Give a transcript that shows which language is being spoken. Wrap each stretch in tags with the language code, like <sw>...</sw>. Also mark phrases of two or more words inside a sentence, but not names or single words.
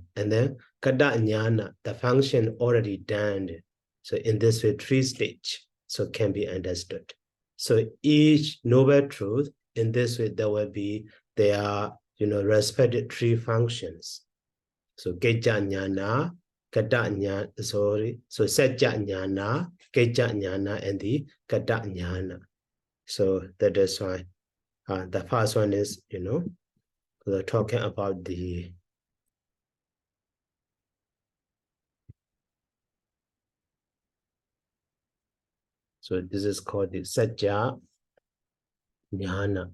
<en>And then</en> <pi>Kada Jnana,</pi> <en>the function already done. So in this way, 3 stage, so can be understood. So each noble truth, in this way, there will be their, respected 3 functions.</en> <pi>So Kejja Jnana, Kada Jnana, so Satya Jnana, Kejja Jnana,</pi> <en>and the</en> <pi>Kada Jnana.</pi> <en>So that is why the first one is, we're talking about the so this is called the</en> <pi>Satya Jnana.</pi>